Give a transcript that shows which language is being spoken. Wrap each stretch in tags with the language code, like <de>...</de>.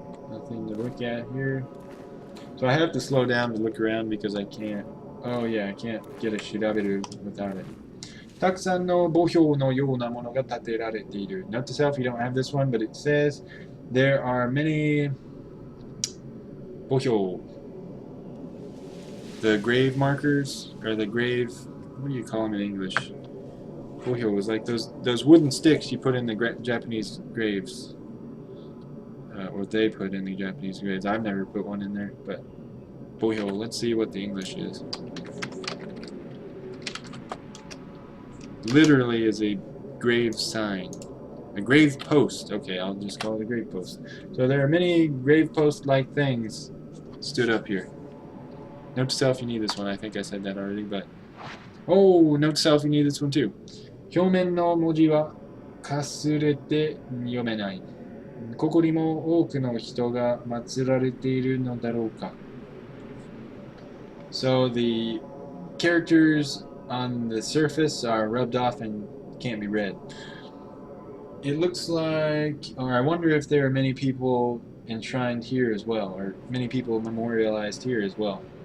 <en>Nothing to look at here. So I have to slow down to look around because I can't... Oh yeah, I can't get a shiraberu without it.</en> <ja>たくさんの墓標のようなものが建てられている.</ja> <en>Note to self, you don't have this one, but it says there are many 墓標. The grave markers, or the grave... What do you call them in English? 墓標 was like those wooden sticks you put in the Japanese graves. Or they put in the Japanese graves. I've never put one in there, but 墓標, let's see what the English is. Literally is a grave sign. A grave post. Okay, I'll just call it a grave post. So there are many grave post-like things stood up here. Note to self, you need this one. I think I said that already, but... Oh, note to self, you need this one too.</en> <ja>表面の文字はかすれて読めない。ここにも多くの人が祀られているのだろうか。</ja> <en>So the characters on the surface are rubbed off and can't be read. It looks like, or I wonder if there are many people enshrined here as well, or many people memorialized here as well.</en>